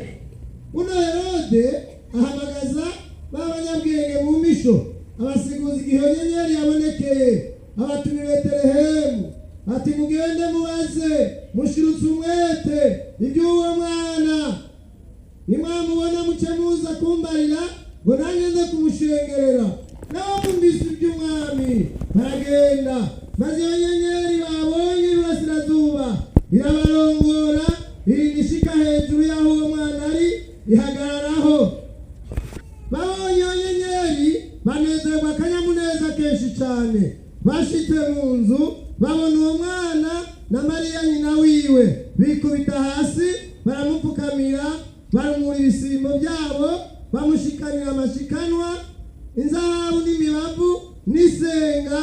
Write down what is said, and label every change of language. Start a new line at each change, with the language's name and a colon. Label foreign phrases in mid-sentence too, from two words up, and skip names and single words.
Rundi: Uno Herode ahamagaza b'abanyabwenge mu misho, abasiguzi igihe nyenyeri yabonekeye, abatuma i Betelehemu, ati mugende mubaze mushirutse umwete iby'uwo mwana, nimwamubona muce muza kumbarira ngo nanjye nze kumushengerera. Nabo bumvise iby'umwami baragenda, maze iyo nyenyeri babonye iburasirazuba irabarongora, irindishika hejuru y'aho uwo mwana ari, ihagararaho. Babonye iyo nyenyeri banezerwa akanyamuneza kenshi cyane. Bashitse mu nzu babona uwo mwana na Mariya nyina wiwe, bikubita hasi baramupfukamira, barumura ibisimbo byabo, bamushikanira amashikanwa, inzahabu n'imibavu n'isenga.